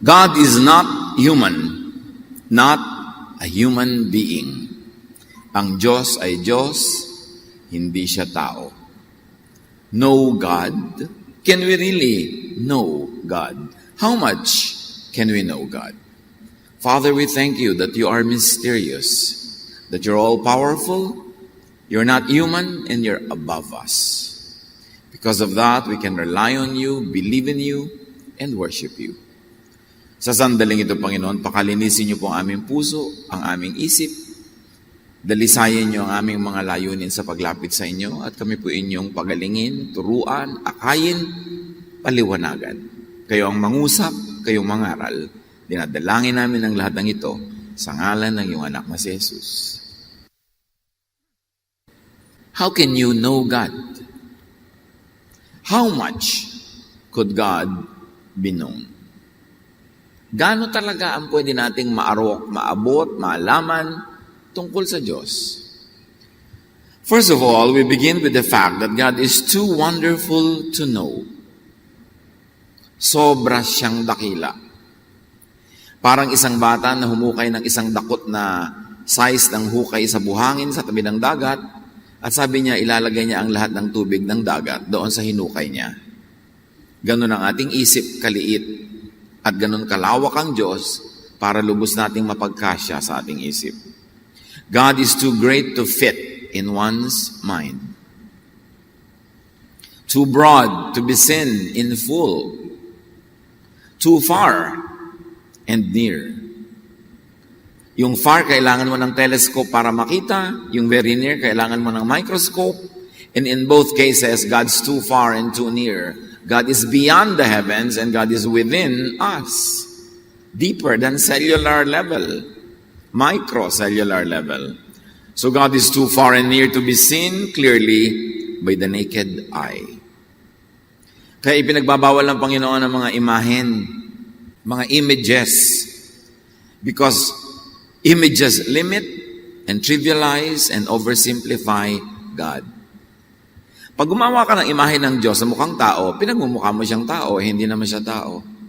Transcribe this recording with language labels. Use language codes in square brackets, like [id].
[en] God is not human, not a human being. [tl] Ang Diyos ay Diyos, hindi siya tao. [en] Know God? Can we really know God? How much can we know God? Father, we thank you that you are mysterious, that you're all-powerful, you're not human, and you're above us. Because of that, we can rely on you, believe in you, and worship you. [tl] Sa sandaling ito, Panginoon, pakalinisin niyo po ang aming puso, ang aming isip. Dalisayin niyo ang aming mga layunin sa paglapit sa inyo at kami po inyong pagalingin, turuan, akayin, paliwanagan. Kayo ang mangusap, kayong mangaral. Dinadalangin namin ang lahat ng ito sa ngalan ng iyong anak na si Jesus. [en] How can you know God? How much could God be known? [tl] Gaano talaga ang pwede nating maabot, maalaman tungkol sa Diyos? [en] First of all, we begin with the fact that God is too wonderful to know. [tl] Sobra siyang dakila. Parang isang bata na humukay ng isang dakot na size ng hukay sa buhangin sa tabi ng dagat. At sabi niya, ilalagay niya ang lahat ng tubig ng dagat doon sa hinukay niya. Ganun ang ating isip kaliit at ganun kalawak ang Diyos para lubos nating mapagkasya sa ating isip. [en] God is too great to fit in one's mind. Too broad to be seen in full. Too far and near. [tl] Yung far, kailangan mo ng telescope para makita. Yung [en] very near, [tl] kailangan mo ng microscope. [en] And in both cases, God's too far and too near. God is beyond the heavens and God is within us. Deeper than cellular level. Microcellular level. So God is too far and near to be seen clearly by the naked eye. [tl] Kaya ipinagbabawal ng Panginoon ang mga imahen, mga images. [en] Because images limit and trivialize and oversimplify God. [tl] Pag gumawa ka ng imahe ng Diyos sa mukhang tao, pinagmumukha mo siyang tao, hindi naman siya tao.